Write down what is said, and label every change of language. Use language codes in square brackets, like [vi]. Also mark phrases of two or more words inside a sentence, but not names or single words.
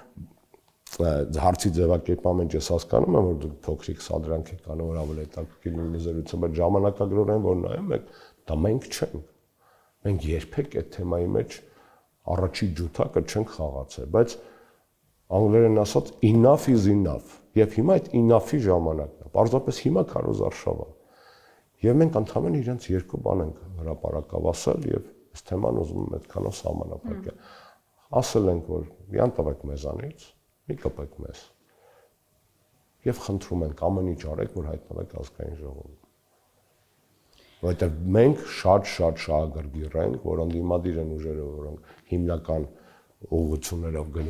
[hy] հարցի ձևակերպման մեջ ես հասկանում եմ, որ դուք փոքրիկ սադրանք եք անում, որ ավելի հետաքրքիր լինի զրույցը, բայց ժամանակագրորեն որ նայում եք, դա մենք չենք։ Մենք երբեք այդ թեմայի մեջ առաջի ջութակը չենք խաղացել, բայց անգլերեն ասած [en] enough is enough։ [hy] Եվ հիմա այդ enough-ի ժամանակն է։ Պարզապես հիմա քարոզարշավ է։ Եվ մենք ընդհանրապես իրենց երկու բան ենք հրապարակավ ասել եւ այս թեման ուզում եմ այդքանով սահմանափակել։ Ասել ենք, որ յան տվեք մեզանից, մի կպեք մեզ։ Եվ խնդրում ենք ամեն ինչ արեք, որ հայտնվեք ազգային ժողովում։ Որովհետեւ մենք շատ շահագրգիռ ենք, որ ընդդիմադիր են ուժերը, որոնք հիմնական ուղղություններով գնում